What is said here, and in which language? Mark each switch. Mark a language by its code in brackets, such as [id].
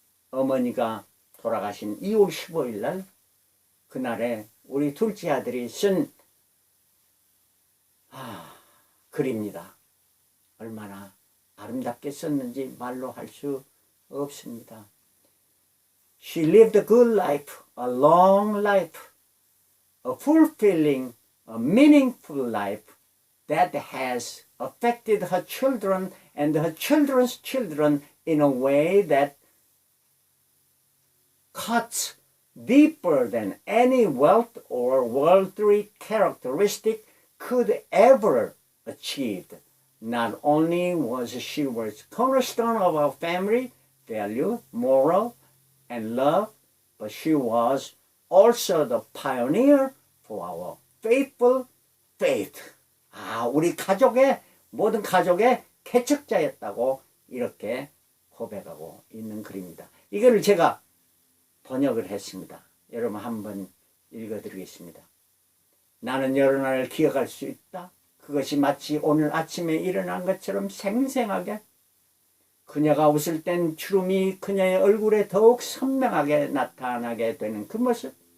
[ko] 어머니가 돌아가신 2월 15일 날 그날에 우리 둘째 아들이 쓴 글입니다. 얼마나 아름답게 썼는지 말로 할 수 없습니다. [en] She lived a good life, a long life, a fulfilling, a meaningful life that has affected her children and her children's children in a way that cuts deeper than any wealth or worldly characteristic could ever achieve. Not only was she the cornerstone of our family value, moral, and love, but she was also the pioneer for our faithful faith. [ko] 우리 가족의 모든 가족의 개척자였다고 이렇게 고백하고 있는 글입니다. 이거를 제가 번역을 했습니다. 여러분 한번 읽어드리겠습니다. 나는 여러 날을 기억할 수 있다. 그것이 마치 오늘 아침에 일어난 것처럼 생생하게 그녀가 웃을 땐 주름이 그녀의 얼굴에 더욱 선명하게 나타나게 되는 그 모습,